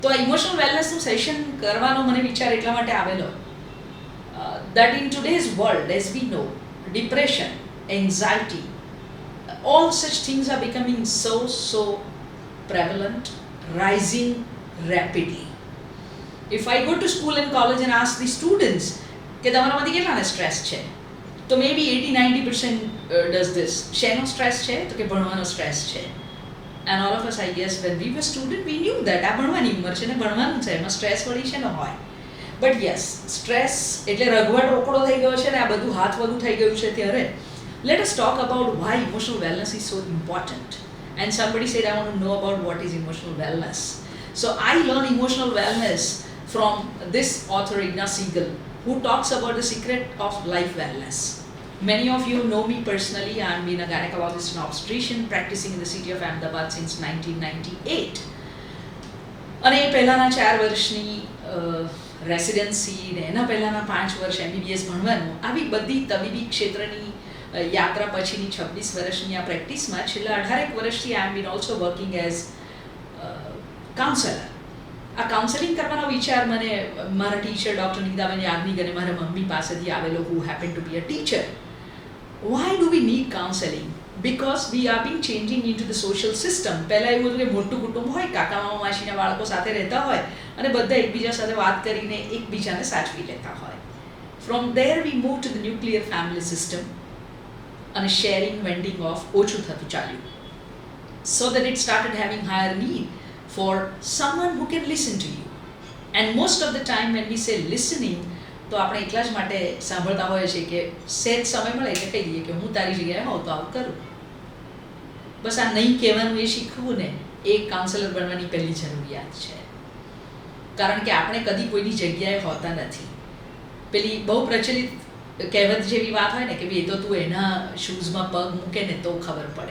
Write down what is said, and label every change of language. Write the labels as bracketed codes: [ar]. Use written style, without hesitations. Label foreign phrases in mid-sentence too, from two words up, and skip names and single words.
[gu] તો આ ઇમોશનલ વેલનેસનું સેશન કરવાનો મને વિચાર એટલા માટે આવેલો [en] that in today's world, as we know, depression, anxiety, all such things are becoming so prevalent, rising rapidly. If I go to school and college and ask the students [gu] કે તમારામાંથી કેટલાને સ્ટ્રેસ છે, તો [en] maybe 80-90% does this. [gu] શેનો સ્ટ્રેસ છે? તો કે ભણવાનો સ્ટ્રેસ છે. [en] And all of us, I guess, when we were student, we knew that [gu] આ ભણવાની ઉંમર છે ને ભણવાનું છે, એમાં સ્ટ્રેસ વળી છે ને હોય. [en] But yes, [gu] સ્ટ્રેસ એટલે રઘવાટ રોકડો થઈ ગયો છે ને આ બધું હાથ વગું થઈ ગયું છે ત્યારે [en] let us talk about why emotional wellness is so important. And somebody said, I want to know about what is emotional wellness. So I learned emotional wellness from this author Ignace Siegel, who talks about the secret of life wellness. Many of you know me personally. I have been a gynecologist and obstetrician practicing in the city of Ahmedabad since 1998. [gu] અને એ પહેલાંના 4 વર્ષની રેસિડેન્સી ને એના પહેલાંના 5 વર્ષ MBBS ભણવાનું, આવી બધી તબીબી ક્ષેત્રની યાત્રા પછીની 26 વર્ષની આ પ્રેક્ટિસમાં છેલ્લા 18 વર્ષથી [en] I am been also working as counselor. [gu] આ કાઉન્સેલિંગ કરવાનો વિચાર મને મારા ટીચર ડૉક્ટર નીદાબેન યાજ્ઞિક અને મારા મમ્મી પાસેથી આવેલો, [en] who happened to be a teacher. Why do we need counseling? Because we are being changing into the social system. [gu] પહેલાં એવું હતું કે મોટું કુટુંબ હોય, કાકા મામા માસીના બાળકો સાથે રહેતા હોય અને બધા એકબીજા સાથે વાત કરીને એકબીજાને સાચવી લેતા હોય. [en] From there we move to the nuclear family system અને sharing, vending off [gu] ઓછું થતું ચાલ્યું. [en] So that it started having higher need for someone who can listen to you. And most of the time when we say listening, [gu] તો આપણે એટલા જ માટે સાંભળતા હોઈએ છીએ કે સહેજ સમય મળે એટલે કહી દઈએ કે હું તારી જગ્યાએ હોઉં તો આવું કરું. બસ આ નહીં કહેવાનું એ શીખવું ને એ કાઉન્સેલર બનવાની પહેલી જરૂરિયાત છે. કારણ કે આપણે કદી કોઈની જગ્યાએ હોતા નથી. પેલી બહુ પ્રચલિત કહેવત જેવી વાત હોય ને કે ભાઈ એ તો તું એના શૂઝમાં પગ મૂકે ને તો ખબર પડે.